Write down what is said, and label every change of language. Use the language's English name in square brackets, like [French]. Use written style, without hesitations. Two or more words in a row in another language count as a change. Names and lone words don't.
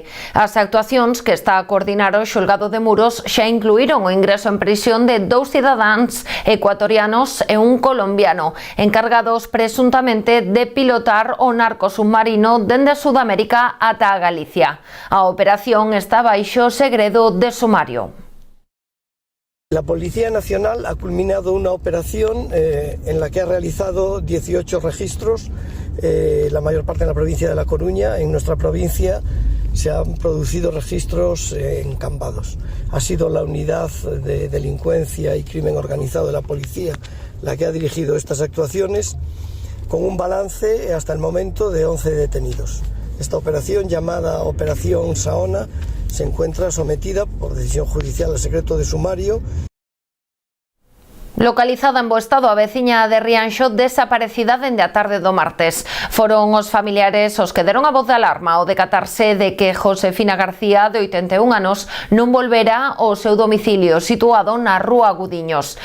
[Galician] As actuacións que está a coordinar o xulgado de Muros xa incluíron o ingreso en prisión de 2 cidadáns ecuatorianos e un colombiano, encargados presuntamente de pilotar o narco submarino dende Sudamérica ata a Galicia. A operación está baixo segredo de sumario. [Spanish] La Policía Nacional ha culminado una operación en la que ha realizado 18 registros, la mayor parte en la provincia de La Coruña. En nuestra provincia se han producido registros en Cambados. Ha sido la unidad de delincuencia y crimen organizado de la policía la que ha dirigido estas actuaciones, con un balance hasta el momento de 11 detenidos. Esta operación, llamada Operación Saona, se encuentra sometida por decisión judicial al secreto de sumario. [Galician] Localizada en bo estado a veciña de Rianxo desaparecida dende a tarde do martes. Foron os familiares os que deron a voz de alarma ao decatarse de que Josefina García, de 81 anos, non volvera ao seu domicilio situado na Rúa Gudiños.